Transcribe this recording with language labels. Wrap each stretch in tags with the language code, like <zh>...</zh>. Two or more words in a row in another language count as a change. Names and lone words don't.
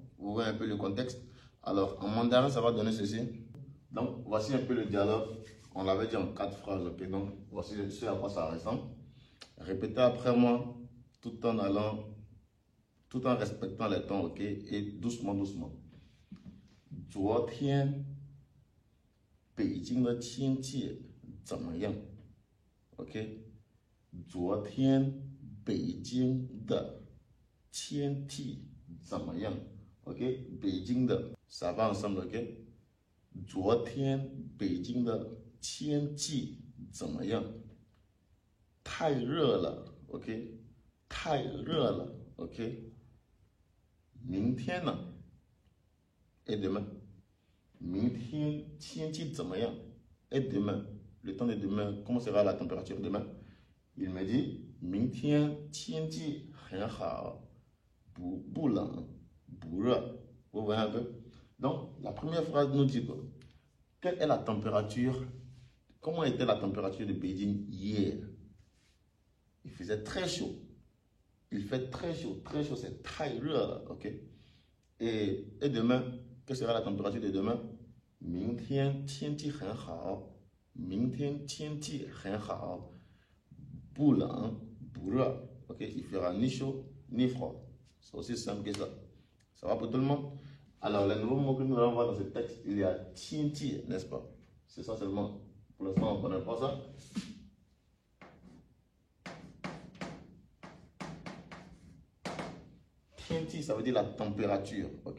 <fr>Vous voyez un peu le contexte? Alors, en mandarin, ça va donner ceci. Donc, voici un peu le dialogue. On l'avait dit en 4 phrases, ok? Donc, voici ce à quoi ça ressemble. Répétez après moi, tout en respectant les temps, ok? Et doucement, doucement.</fr> <zh>昨天北京的天气怎么样 ？OK？昨天北京的天气怎么样 ？OK？</zh> <fr>北京的 ça va ensemble, OK？</fr> <zh>昨天北京的天气怎么样？太热了 ，OK？太热了 ，OK？ 明天呢 ？</zh> <fr>Et demain？</fr> <zh>明天天气怎么样 ？</zh> <fr>Et demain？ Le temps de demain, comment sera la température demain? Il me dit</fr> <zh>明天天气很好，不冷不热。</zh> <fr>Vous voyez un peu? Donc, la première phrase nous dit quoi? Quelle est la température? Comment était la température de Beijing hier? Il faisait très chaud. Il fait très chaud, c'est très热, ok? Et demain, quelle sera la température de demain?</fr> <zh>明天天气很好，明天天气很好，不冷不热, ok?</zh> <fr>Il fera ni chaud ni froid. C'est aussi simple que ça. Ça va pour tout le monde? Alors, les nouveaux mots que nous allons voir dans ce texte, il y a tienti, n'est-ce pas? C'est ça seulement. Pour l'instant, on ne connaît pas ça. Tienti, ça veut dire la température, ok?</fr>